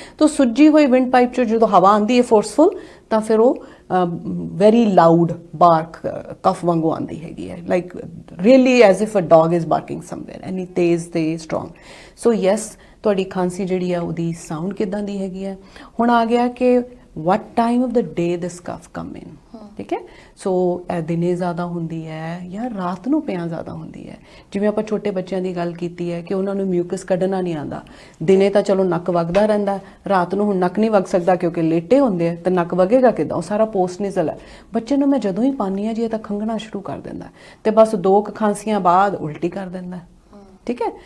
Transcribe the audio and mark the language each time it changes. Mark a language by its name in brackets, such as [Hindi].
[Punjabi] ਤਾਂ ਸੁੱਜੀ ਹੋਈ wind pipe 'ਚ ਜਦੋਂ ਹਵਾ ਆਉਂਦੀ ਹੈ ਫੋਰਸਫੁਲ, ਤਾਂ ਫਿਰ ਉਹ [English] very loud bark cough [Punjabi] ਵਾਂਗੂ ਆਉਂਦੀ ਹੈਗੀ ਹੈ, [English] like really as if a dog is barking somewhere, [Punjabi] ਐਨੀ ਤੇਜ਼ ਤੇ ਸਟਰੋਂਗ. ਸੋ ਯੈਸ, ਤੁਹਾਡੀ ਖਾਂਸੀ ਜਿਹੜੀ ਆ ਉਹਦੀ ਸਾਊਂਡ ਕਿੱਦਾਂ ਦੀ ਹੈਗੀ ਹੈ. ਹੁਣ ਆ ਗਿਆ ਕਿ [English] what time of the day this cough come in. [Punjabi] ਠੀਕ ਹੈ. ਸੋ ਦਿਨੇ ਜ਼ਿਆਦਾ ਹੁੰਦੀ ਹੈ ਜਾਂ ਰਾਤ ਨੂੰ ਪਿਆ ਜ਼ਿਆਦਾ ਹੁੰਦੀ ਹੈ. ਜਿਵੇਂ ਆਪਾਂ ਛੋਟੇ ਬੱਚਿਆਂ ਦੀ ਗੱਲ ਕੀਤੀ ਹੈ ਕਿ ਉਹਨਾਂ ਨੂੰ ਮਿਊਕਸ ਕੱਢਣਾ ਨਹੀਂ ਆਉਂਦਾ. ਦਿਨੇ ਤਾਂ ਚਲੋ ਨੱਕ ਵਗਦਾ ਰਹਿੰਦਾ, ਰਾਤ ਨੂੰ ਹੁਣ ਨੱਕ ਨਹੀਂ ਵਗ ਸਕਦਾ ਕਿਉਂਕਿ ਲੇਟੇ ਹੁੰਦੇ ਆ, ਤਾਂ ਨੱਕ ਵਗੇਗਾ ਕਿੱਦਾਂ, ਉਹ ਸਾਰਾ ਪੋਸਟ ਨੇਜ਼ਲ ਹੈ. ਬੱਚੇ ਨੂੰ ਮੈਂ ਜਦੋਂ ਹੀ ਪਾਉਂਦੀ ਹਾਂ ਜੀ ਇਹ ਤਾਂ ਖੰਘਣਾ ਸ਼ੁਰੂ ਕਰ ਦਿੰਦਾ, ਤੇ ਬਸ 2 ਖਾਂਸੀਆਂ ਬਾਅਦ ਉਲਟੀ ਕਰ ਦਿੰਦਾ. ਠੀਕ ਹੈ.